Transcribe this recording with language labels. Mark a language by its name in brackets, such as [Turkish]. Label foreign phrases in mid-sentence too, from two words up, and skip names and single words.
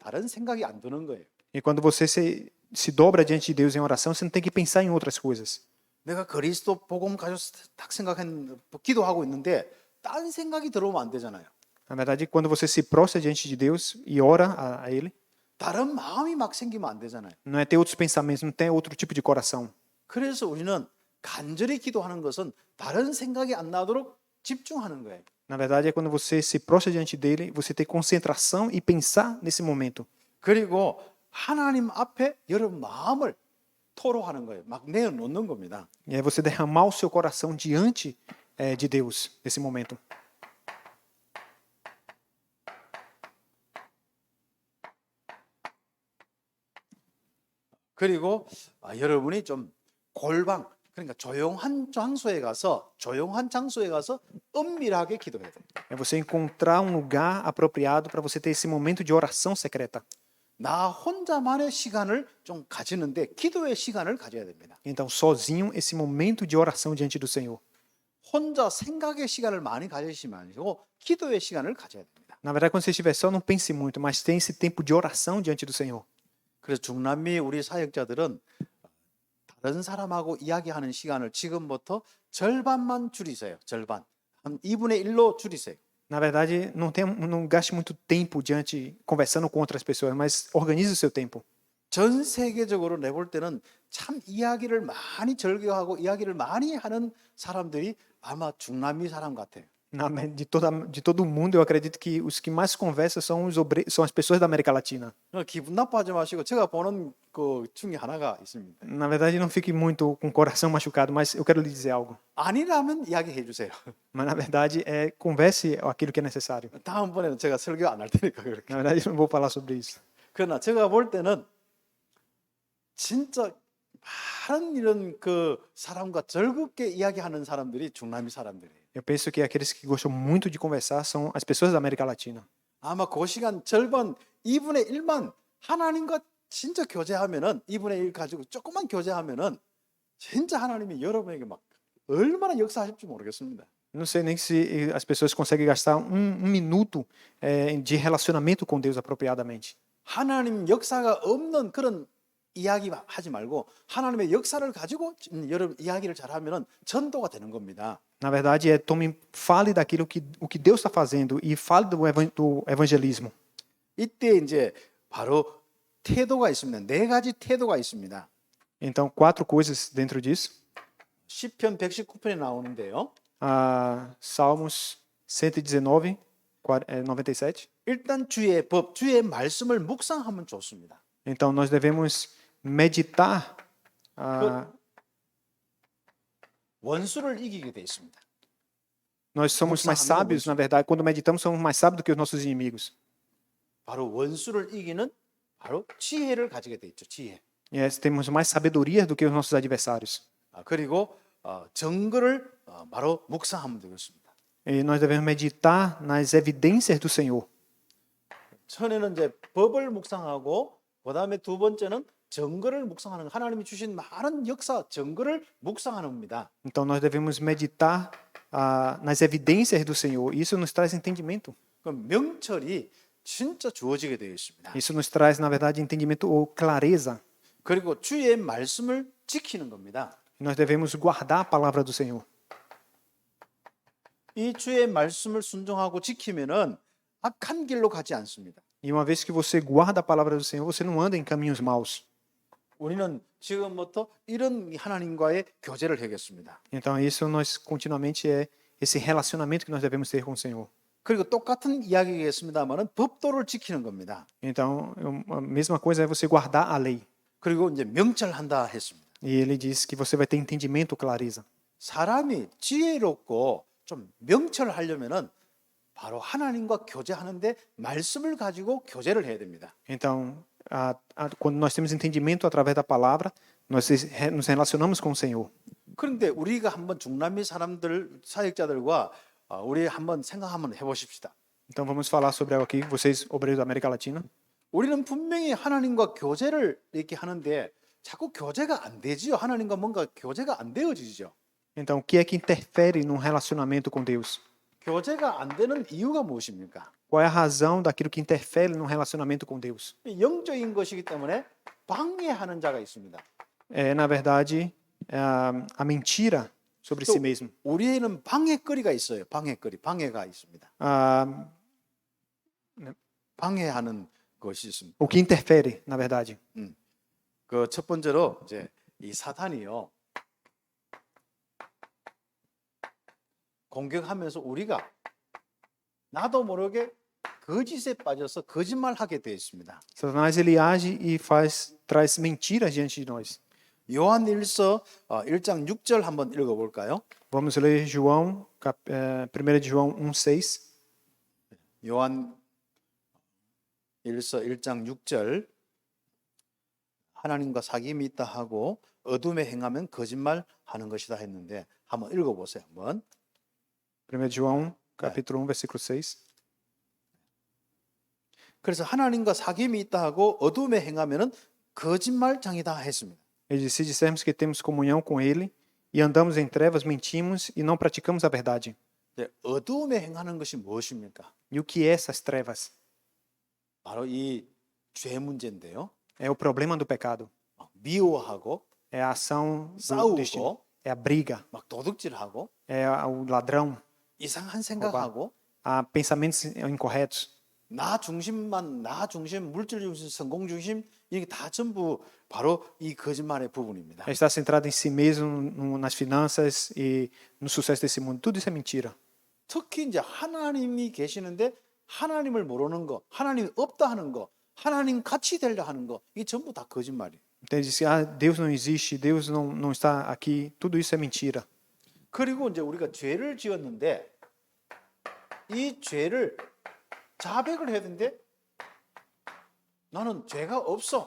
[Korean] 다른 생각이 안 드는 거예요. [Portuguese] E quando você se dobra diante de Deus em oração, você não tem que pensar em outras coisas. [Korean] 내가 그리스도 복음 가지고 딱 기도하고 있는데 딴 생각이 들어오면 안 되잖아요. [Portuguese] Na verdade, quando você se prostra diante de Deus e ora a Ele, [Korean] 다른 마음이 막 생기면 안 되잖아요. [Portuguese] não é ter outros pensamentos, não tem outro tipo de coração. [Korean] 그래서 우리는 간절히 기도하는 것은 다른 생각이 안 나도록 집중하는 거예요. [Portuguese] Na verdade, é quando você se prostra diante dele, você tem concentração e pensar nesse momento. [Korean] 그리고 하나님 앞에 여러분 마음을 토로하는 거예요. 막 내어놓는 겁니다. [Portuguese] E aí você derramar o seu coração diante de Deus nesse momento. [Korean] 그리고 여러분이 좀 골방 그러니까 조용한 장소에 가서 은밀하게 기도해야 돼요. [Portuguese] É você encontrar lugar apropriado para você ter esse momento de oração secreta. [Korean] 나 혼자만의 시간을 좀 가지는데 기도의 시간을 가져야 됩니다. [Portuguese] Então, sozinho, esse momento de oração diante do Senhor. [Korean] 혼자 생각의 시간을 많이 가지시면 아니고 기도의 시간을 가져야 됩니다. [Portuguese] Na verdade, quando você estiver só, não pense muito, mas tem esse tempo de oração diante do Senhor. [Korean] 그래서 중남미 우리 사역자들은 다른 사람하고 이야기하는 시간을 지금부터 절반만 줄이세요. 절반. 한 2분의 1로 줄이세요. [Portuguese] Na verdade, não gaste muito tempo conversando com outras pessoas, mas organize o seu tempo. [Korean] 전 세계적으로 내볼 때는 참 이야기를 많이 절교하고 이야기를 많이 하는 사람들이 아마 중남미 사람 같아요. [Portuguese] De todo o mundo, eu acredito que os que mais conversam são as pessoas da América Latina. [Korean] 기분 나빠하지 마시고 제가 보는 그 중에 하나가 있습니다. [Portuguese] Na verdade, não fique muito com o coração machucado, mas eu quero lhe dizer algo. [Korean] 아니라면 이야기해 주세요. [Portuguese] Mas na verdade, converse aquilo que é necessário. [Korean] 다음번에는 제가 설교 안 할 테니까 그렇게. [Portuguese] Na verdade, eu não vou falar sobre isso. [Korean] 그러나 제가 볼 때는 진짜 많은 이런 그 사람과 즐겁게 이야기하는 사람들이 중남미 사람들이에요. [Portuguese] Eu penso que aqueles que gostam muito de conversar são as pessoas da América Latina. [Korean] 아마 그 시간 절반 2분의 1만 하나님과 진짜 교제하면은 2분의 1 가지고 조금만 교제하면은 진짜 하나님이 여러분에게 막 얼마나 역사하실지 모르겠습니다. [Portuguese] Não sei nem se as pessoas conseguem gastar um minuto de relacionamento com Deus apropriadamente. [Korean] 하나님 역사가 없는 그런 이야기 하지 말고 하나님의 역사를 가지고 여러분 이야기를 잘하면은 전도가 되는 겁니다. [Portuguese] Na verdade, fale daquilo o que Deus está fazendo e fale do evangelismo. [Korean] 이때 이제 바로 태도가 있습니다. 네 가지 태도가 있습니다. [Portuguese] Então, 4 coisas dentro disso. [Korean] 시편 119편에 나오는데요. [Portuguese] Salmos 119, 97. [Korean] 일단 주의 법, 주의 말씀을 묵상하면 좋습니다. [Portuguese] Então, nós devemos meditar. [Korean] 원수를 이기게 돼 있습니다. [Portuguese] Nós somos mais [Korean] 묵상하면 [Portuguese] sábios, [Korean] 원수. [Portuguese] na verdade. Quando meditamos, somos mais sábios do que os nossos inimigos. [Korean] 바로 원수를 이기는 바로 지혜를 가지게 돼 있죠. 지혜. [Portuguese] Temos mais sabedoria do que os nossos adversários. [Korean] 그리고 증거를 바로 묵상하면 되겠습니다. [Portuguese] E nós devemos meditar nas evidências do Senhor. [Korean] 처음에는 이제 법을 묵상하고 그다음에 두 번째는 증거를 묵상하는 거. 하나님이 주신 많은 역사 증거를 묵상하는 겁니다. [Portuguese] Então, nós devemos meditar nas evidências do Senhor. Isso nos traz entendimento. [Korean] 그럼 명철이 진짜 주어지게 되어 있습니다. [Portuguese] Isso nos traz, na verdade, entendimento ou clareza. [Korean] 그리고 주의 말씀을 지키는 겁니다. [Portuguese] E nós devemos guardar a palavra do Senhor. [Korean] 이 주의 말씀을 순종하고 지키면은 악한 길로 가지 않습니다. [Portuguese] E uma vez que você guarda a palavra do Senhor, você não anda em caminhos maus. [Korean] 우리는 지금부터 이런 하나님과의 교제를 하겠습니다. [Portuguese] Então, isso nós continuamente é esse relacionamento que nós devemos ter com o Senhor. [Korean] 그리고 똑같은 이야기겠습니다만은 법도를 지키는 겁니다. [Portuguese] Então, a mesma coisa é você guardar a lei. [Korean] 그리고 이제 명철한다 했습니다. [Portuguese] E ele diz que você vai ter entendimento, clareza. [Korean] 사람이 지혜롭고 좀 명철하려면은 바로 하나님과 교제하는데 말씀을 가지고 교제를 해야 됩니다. [Portuguese] Então, quando nós temos entendimento através da palavra, nós nos relacionamos com o Senhor. [Korean] 그런데 우리가 한번 중남미 사람들 사역자들과 우리 한번 생각 한번 해보십시다. [Portuguese] Então, vamos falar sobre algo aqui, vocês, obreiros da América Latina. [Korean] 우리는 분명히 하나님과 교제를 이렇게 하는데 자꾸 교제가 안 되지요. 하나님과 뭔가 교제가 안 되어지죠. [Portuguese] Então, o que é que interfere num relacionamento com Deus? [Korean] 교제가 안 되는 이유가 무엇입니까? [Portuguese] Qual é a razão daquilo que interfere num relacionamento com Deus? [Korean] 영적인 것이기 때문에 방해하는 자가 있습니다. [Portuguese] É, na verdade, a mentira sobre [Korean] 또 [Portuguese] si mesmo. [Korean] 우리에는 방해거리가 있어요. 방해가 있습니다. 방해하는 것이 있습니다. [Portuguese] O que interfere, na verdade. [Korean] 그 첫 번째로 이제 이 사탄이요. 공격하면서 우리가 나도 모르게 거짓에 빠져서 거짓말하게 되어 있습니다. [Portuguese] Satanás ele age e traz mentiras diante de nós. [Korean] 요한일서 1장 6절 한번 읽어볼까요? [Portuguese] Vamos ler João, 1 de João 1:6. [Korean] 요한일서 1장 6절 하나님과 사귐이 있다 하고 어둠에 행하면 거짓말하는 것이다 했는데 한번 읽어보세요. 한번. [Portuguese] 1 João, capítulo 1, versículo 6. [Korean] 그래서 하나님과 사귐이 있다 하고 어둠에 행하면은 거짓말장이다 했습니다. [Portuguese] Ele disse: se dissermos que temos comunhão com ele e andamos em trevas, mentimos e não praticamos a verdade. [Korean] 어둠에 행하는 것이 무엇입니까? [Portuguese] E o que é essas trevas? [Korean] 바로 이 죄 문제인데요. [Portuguese] É o problema do pecado. [Korean] 미워하고 [Portuguese] É a ação do [Korean] 싸우고 [Portuguese] destino. É a briga. [Korean] 막 도둑질하고 [Portuguese] É o ladrão. [Korean] 이상한 생각하고 [Portuguese] Há pensamentos incorretos. [Korean] 나 중심, 물질 중심, 성공 중심 이게 다 전부 바로 이 거짓말의 부분입니다. [Portuguese] É estar centrado em si mesmo, nas finanças e no sucesso desse mundo. Tudo isso é mentira. [Korean] 특히 이제 하나님이 계시는데 하나님을 모르는 거, 하나님이 없다 하는 거, 하나님 같이 되려 하는 거, 이게 전부 다 거짓말이에요. [Portuguese] Então ele disse: Deus não existe, Deus não está aqui. Tudo isso é mentira. [Korean] 그리고 이제 우리가 죄를 지었는데 이 죄를 자백을 해야 되는데 나는 죄가 없어.